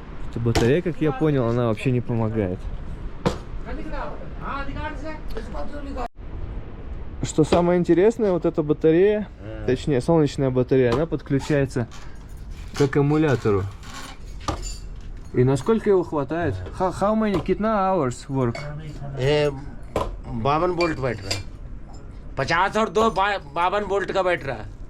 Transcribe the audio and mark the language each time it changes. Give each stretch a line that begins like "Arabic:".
Russian: Эта батарея, как я понял, она вообще не помогает. Что самое интересное, вот эта батарея, точнее солнечная батарея, она подключается к аккумулятору. И насколько его хватает?
English: How many,
Hindi: कितना
English: hours work?
Hindi: 52 volt बैठ रहा है, 50 और 2 52 वोल्ट का बैठ रहा है।